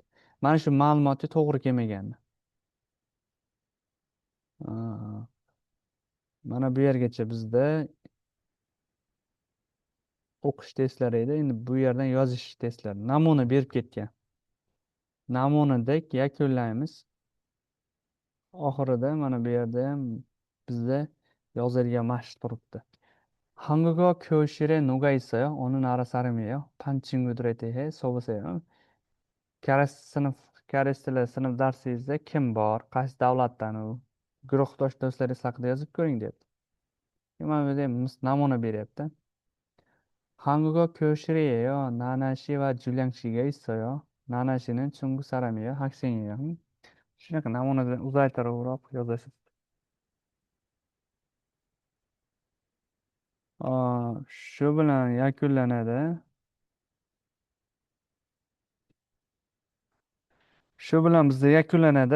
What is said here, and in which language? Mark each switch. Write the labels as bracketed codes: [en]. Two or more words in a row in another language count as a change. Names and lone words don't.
[uz] Mana shu ma'lumotga to'g'ri kelmaganini. Aa, mana bu yergacha bizda o'qish testlari edi. Endi bu yerdan yozish testlari. Namuna berib ketgan. Namunadek yakunlaymiz. Oxirida mana bu yerda ham bizda yozilgan mashq turibdi. [ko] 한국어 교실에 누가 있어요? 어느 나라 사람이에요? 반 친구들에 대해 써보세요. [uz] Koreys tili sinf darsingizda kim bor? Qaysi davlatdan u? Guruhdosh do'stlaringiz haqida yozib ko'ring deyapti. Mana bu yerda namuna beryapti. [ko] 한국어 교실이에요. 나나 씨와 줄리앙 씨가 있어요. 나나 씨는 중국 사람이에요. 학생이에요. [uz] shunaqa namunadan uzaytiribroq yozasiz. Shu bilan yakunlanadi. Shu bilan bizda yakunlanadi.